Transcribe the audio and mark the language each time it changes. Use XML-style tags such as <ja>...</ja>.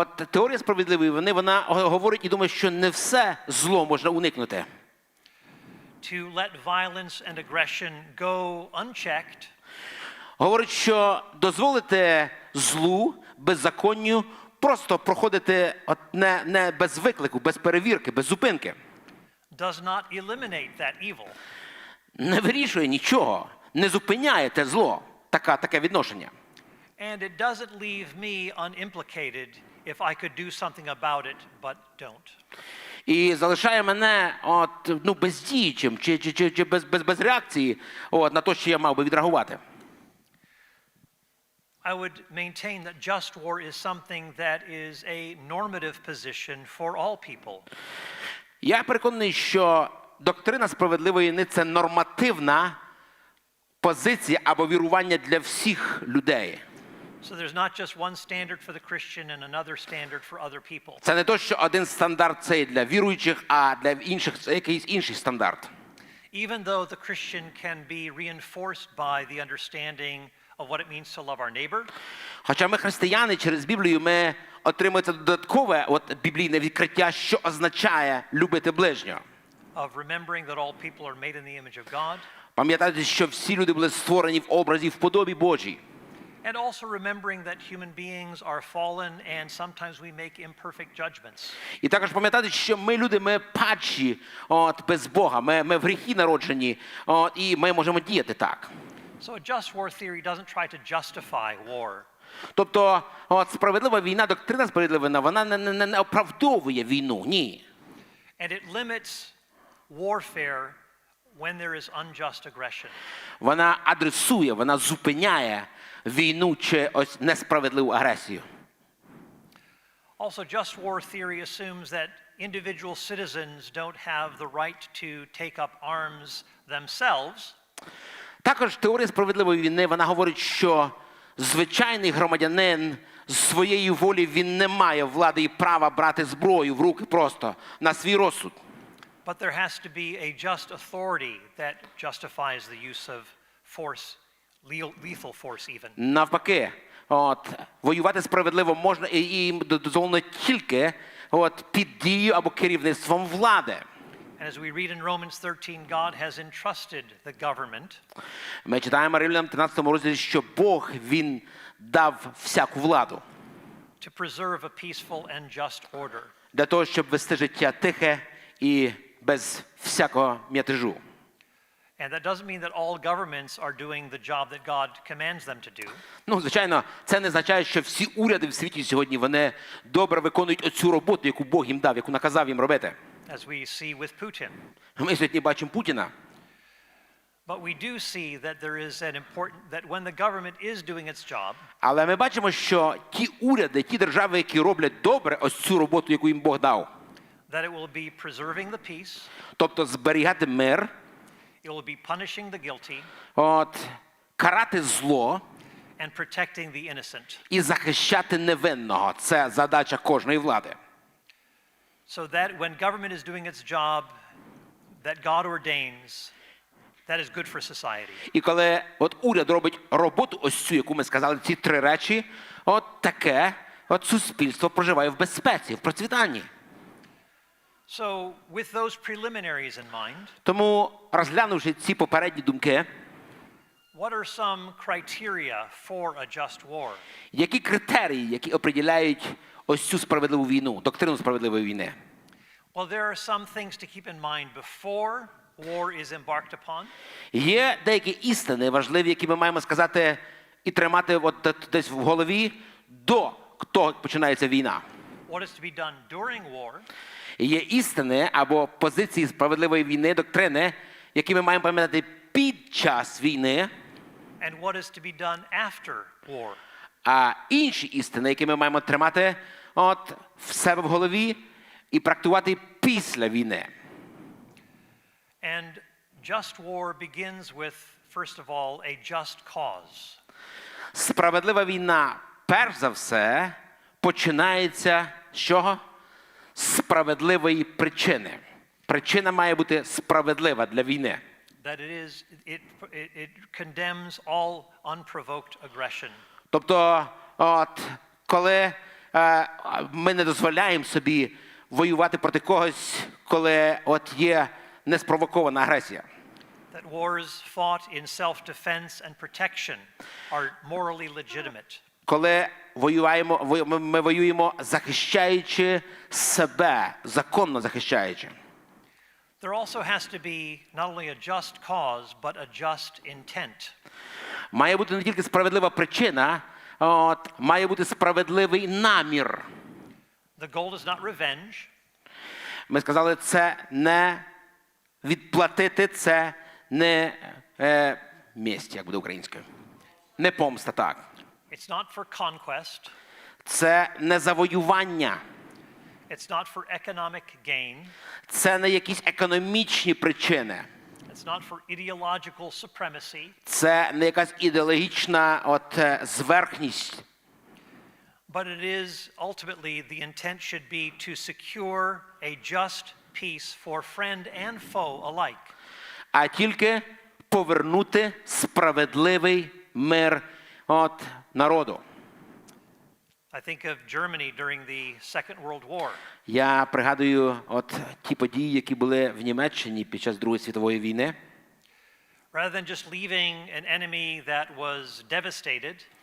<uk>Теорія справедливої війни, вона говорить і думає, що не все зло можна уникнути.</uk> <en>to let violence and aggression go unchecked.</en> <uk>Говорить, що дозволити злу, беззаконню просто проходити не без виклику, без перевірки, без зупинки.</uk> <en>Does not eliminate that evil.</en> <uk>Не вирішує нічого, не зупиняє те зло, таке відношення.</uk> <en>And it doesn't leave me unimplicated if I could do something about it, but don't.</en> <uk>І залишає мене бездіючим чи без реакції на те, що я мав би відреагувати.</uk> <en>I would maintain that just war is something that is a normative position for all people.</en> <uk>Я переконаний, що доктрина справедливої війни – це нормативна позиція або вірування для всіх людей.</uk> <en>So there's not just one standard for the Christian and another standard for other people.</en> <uk>Це не то, що один стандарт це для віруючих, а для інших це якийсь інший стандарт.</uk> <en>Even though the Christian can be reinforced by the understanding of what it means to love our neighbor.</en> <uk>Хоча ми християни, через Біблію ми отримуємо додаткове біблійне відкриття, що означає любити ближнього.</uk> <en>Of remembering that all people are made in the image of God.</en> <uk>Пам'ятати, що всі люди були створені в образі, в подобі Божій.</uk> <en>And also remembering that human beings are fallen and sometimes we make imperfect judgments.</en> <uk>І також пам'ятати, що ми люди, ми падші, без Бога, ми в гріхі народжені, і ми можемо діяти так.</uk> <en>So a just war theory doesn't try to justify war.</en> <uk>Тобто, справедлива війна, доктрина справедлива війна, вона не оправдовує війну, ні.</uk> <en>And it limits warfare when there is unjust aggression.</en> <uk>Вона адресує, вона зупиняє війну чи несправедливу агресію.</uk> <en>Also, just war theory assumes that individual citizens don't have the right to take up arms themselves.</en> <uk>Також теорія справедливої війни, вона говорить, що звичайний громадянин з своєї волі, він не має влади і права брати зброю в руки просто на свій розсуд.</uk> <en>But there has to be a just authority that justifies the use of force, lethal force even.</en> <uk>Навпаки, воювати справедливо можна і дозволено тільки під дією або керівництвом влади.</uk> <en>And as we read in Romans 13, God has entrusted the government.</en> <uk>Ми читаємо Римлянам 13 розділі, що Бог, він дав всяку владу.</uk> <en>To preserve a peaceful and just order.</en> <uk>Для того, щоб вести життя тихе і без всякого мятежу.</uk> <en>And that doesn't mean that all governments are doing the job that God commands them to do.</en> <uk>Звичайно, це не означає, що всі уряди в світі сьогодні, вони добре виконують оцю роботу, яку Бог їм дав, яку наказав їм робити.</uk> <en>As we see with Putin.</en> <uk>Ми сьогодні бачимо Путіна.</uk> <en>But we do see that there is an important that when the government is doing its job.</en> <uk>Але ми бачимо, що ті уряди, ті держави, які роблять добре ось цю роботу, яку їм Бог дав.</uk> <en>That it will be preserving the peace.</en> <uk>Тобто зберігати мир.</uk> <en>It will be punishing the guilty.</en> <uk>Карати зло.</uk> <en>And protecting the innocent.</en> <uk>І захищати невинного. Це задача кожної влади.</uk> <en>So that when government is doing its job that God ordains, that is good for society.</en> <uk>І коли уряд робить роботу ось цю, яку ми сказали, ці три речі, таке суспільство проживає в безпеці, в процвітанні.</uk> <en>So with those preliminaries in mind,</en> <uk>тому, розглянувши ці попередні думки,</uk> <en>what are some criteria for a just war?</en> <uk>Які критерії, які определяють ось цю справедливу війну, доктрину справедливої війни?</uk> <en>Well, there are some things to keep in mind before war is embarked upon.</en> <uk>Є деякі істини важливі, які ми маємо сказати і тримати десь в голові до того, як починається війна.</uk> <en>What is to be done during war?</en> <uk>Є істини або позиції справедливої війни, доктрини, які ми маємо пам'ятати під час війни.</uk> <en>And what is to be done after war?</en> <uk>А інші істини, які ми маємо тримати в себе в голові і практикувати після війни.</uk> <en>And just war begins with, first of all, a just cause.</en> <uk>Справедлива війна, перш за все, починається з чого? Справедливої причини. Причина має бути справедлива для війни.</uk> <en>That it condemns all unprovoked aggression.</en> <uk>Тобто, коли ми не дозволяємо собі воювати проти когось, коли є неспровокована агресія.</uk> <en>That wars fought in self-defense and protection are morally legitimate.</en> <uk>Коли ми воюємо, захищаючи себе, законно захищаючи.</uk> <en>There also has to be not only a just cause, but a just intent.</en> <uk>Має бути не тільки справедлива причина, має бути справедливий намір.</uk> <en>The goal is not revenge.</en> <uk>Ми сказали, це не відплатити, це не месть, як буде українською. Не помста, так.</uk> <en>It's not for conquest.</en> <uk>Це не завоювання.</uk> <en>It's not for economic gain.</en> <uk>Це не якісь економічні причини.</uk> <en>It's not for ideological supremacy.</en> <uk>Це не якась ідеологічна зверхність.</uk> <en>But it is ultimately the intent should be to secure a just peace for friend and foe alike.</en> <uk>А тільки повернути справедливий мир народу.</uk> <en>I think of Germany during the Second World War.</en> <uk>Я пригадую ті події, які були в Німеччині під час Другої світової війни.</uk> <en>Rather than just leaving an enemy that was devastated,</en>